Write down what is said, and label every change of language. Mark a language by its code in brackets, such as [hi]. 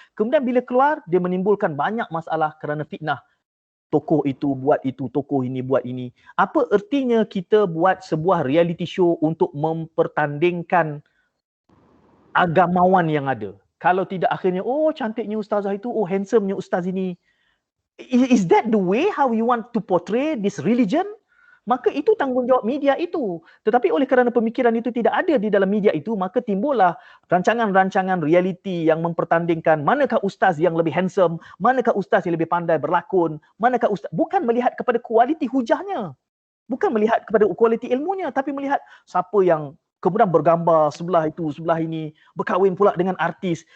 [ms] Kemudian bila keluar, dia menimbulkan banyak masalah kerana fitnah. Tokoh itu buat itu, tokoh ini buat ini. Apa ertinya kita buat sebuah reality show untuk mempertandingkan agamawan yang ada? Kalau tidak akhirnya, oh cantiknya ustazah itu, oh handsomenya ustaz ini. [en] Is that the way how you want to portray this religion? [ms] Maka itu tanggungjawab media itu. Tetapi oleh kerana pemikiran itu tidak ada di dalam media itu, maka timbullah rancangan-rancangan reality yang mempertandingkan manakah ustaz yang lebih handsome, manakah ustaz yang lebih pandai berlakon, manakah ustaz. Bukan melihat kepada kualiti hujahnya. Bukan melihat kepada kualiti ilmunya, tapi melihat siapa yang kemudian bergambar sebelah itu, sebelah ini, berkahwin pula dengan artis.